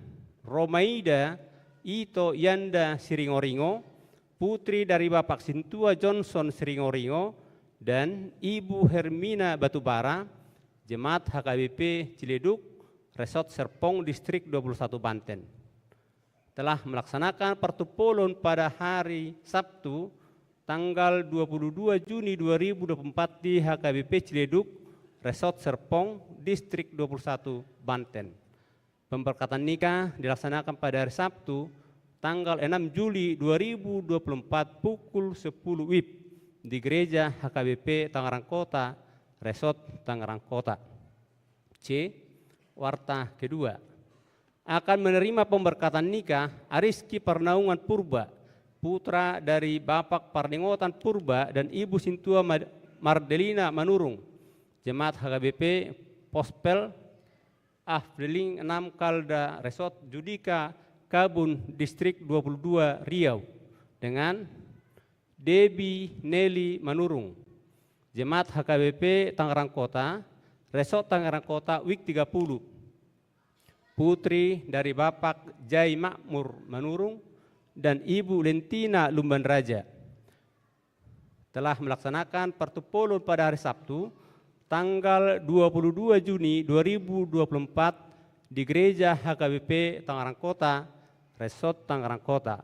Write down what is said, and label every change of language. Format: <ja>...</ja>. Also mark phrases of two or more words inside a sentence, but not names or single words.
<id>Romaida Ito Yanda Siringoringo, putri dari Bapak Sintua Johnson Siringoringo, dan Ibu Hermina Batubara, Jemaat HKBP Ciledug, Resort Serpong, Distrik 21 Banten, telah melaksanakan partupolon pada hari Sabtu, tanggal 22 Juni 2024 di HKBP Ciledug, Resort Serpong, Distrik 21 Banten. Pemberkatan nikah dilaksanakan pada hari Sabtu, tanggal 6 Juli 2024 pukul 10 WIB di Gereja HKBP Tangerang Kota, Resort Tangerang Kota. C. Warta kedua, akan menerima pemberkatan nikah Ariski Pernaungan Purba, putra dari Bapak Parningotan Purba dan Ibu Sintua Mardelina Manurung, Jemaat HKBP Pospel Afdeling 6 Kalda Resort Judika Kabun Distrik 22 Riau, dengan Debbie Nelly Manurung, Jemaat HKBP Tangerang Kota, Resort Tangerang Kota Week 30, putri dari Bapak Jai Makmur Manurung dan Ibu Lentina Lumban Raja, telah melaksanakan partupolon pada hari Sabtu, tanggal 22 Juni 2024 di Gereja HKBP Tangerang Kota, Resort Tangerang Kota.</id>